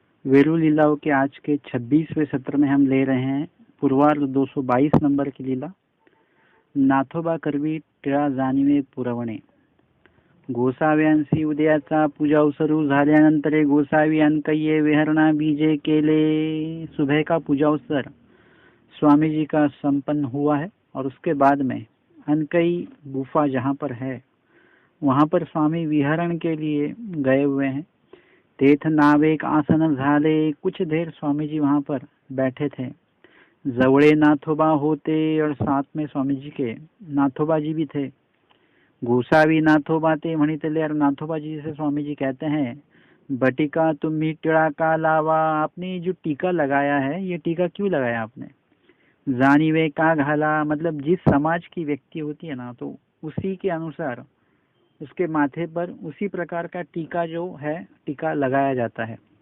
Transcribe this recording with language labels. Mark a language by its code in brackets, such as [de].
[hi] वीरू लीलाओं के आज के 26वें सत्र में हम ले रहे हैं पूर्वार्ध 222 नंबर की लीला। [mr] नाथोबा करवी टिळा जाणिवे पुरवणे। गोसाव्यांसी उदयाचा पूजा सुरू झाल्यानंतर गोसावी अनकय्ये विहरणा बीजे केले। [hi] सुबह का पूजा अवसर स्वामी जी का संपन्न हुआ है और उसके बाद में अनकई गुफा जहाँ पर है वहाँ पर स्वामी विहरण के लिए गए हुए हैं। [mr] तीर्थ नावेक आसन झाले। [hi] कुछ देर स्वामी जी वहाँ पर बैठे थे। जवड़े नाथोबा होते और साथ में स्वामी जी के नाथोबा जी भी थे। [mr] गोसावी नाथोबा ते म्हणितले। [hi] और नाथोबा जी से स्वामी जी कहते हैं, [mr] बटिका तुम्ही टिळा का लावा। [hi] आपने जो टीका लगाया है ये टीका क्यों लगाया आपने। [mr] जानिवे का घाला, [hi] मतलब जिस समाज की व्यक्ति होती है ना तो उसी के अनुसार उसके माथे पर उसी प्रकार का टीका जो है टीका लगाया जाता है।